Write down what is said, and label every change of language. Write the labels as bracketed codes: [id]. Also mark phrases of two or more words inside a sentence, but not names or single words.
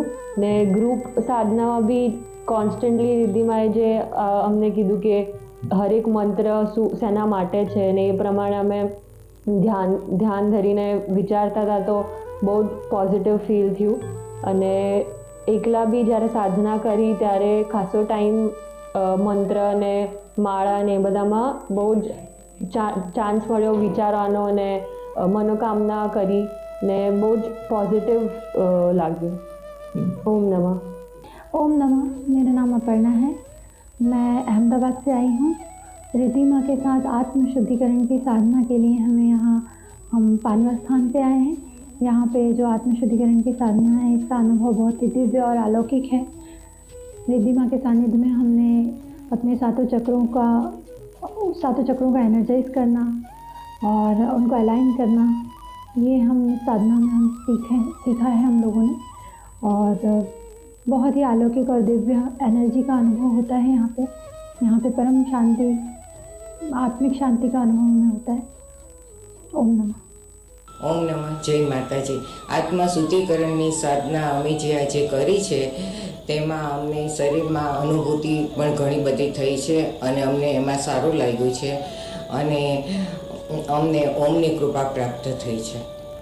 [gu] ને ગ્રુપ સાધનામાં બી કોન્સ્ટન્ટલી રિદ્ધિમાએ જે અમને કીધું કે હરેક મંત્ર શેના માટે છે ને એ પ્રમાણે અમે ધ્યાન ધરીને વિચારતા હતા, તો બહુ જ [en] positive feel [gu] થયું અને એકલા બી જ્યારે સાધના કરી ત્યારે ખાસો ટાઈમ મંત્ર અને માળા ને એ બધામાં બહુ જ ચાન્સ મળ્યો વિચારવાનો અને મનોકામના કરી ને બહુ જ पॉजिटिव लाग्યું। [sa] ओम नमः। ओम नमः। [hi] मेरा नाम अपर्णा है, मैं अहमदाबाद से आई हूँ। रिद्धिमा के साथ आत्म शुद्धिकरण की साधना के लिए हम पानवा स्थान पे आए हैं। यहाँ पे जो आत्म शुद्धिकरण की साधना है इसका अनुभव बहुत ही दिव्य और अलौकिक है। रिद्धिमा के सानिध्य में हमने अपने सातों चक्रों का एनर्जाइज करना और उनको अलाइन करना, ये हम साधना में सीखा है हम लोगों ने। और बहुत ही अलौकिक और दिव्य एनर्जी का अनुभव होता है यहाँ पे परम शांति, आत्मिक शांति का अनुभव हमें होता है। [sa] ओम नमः। [gu] ઓમ નમઃ, જય માતાજી। આત્મા શુદ્ધિકરણની સાધના અમે જે આજે કરી છે તેમાં અમને શરીરમાં અનુભૂતિ પણ ઘણી બધી થઈ છે અને અમને એમાં સારું લાગ્યું છે અને અમને ઓમની કૃપા પ્રાપ્ત થઈ છે।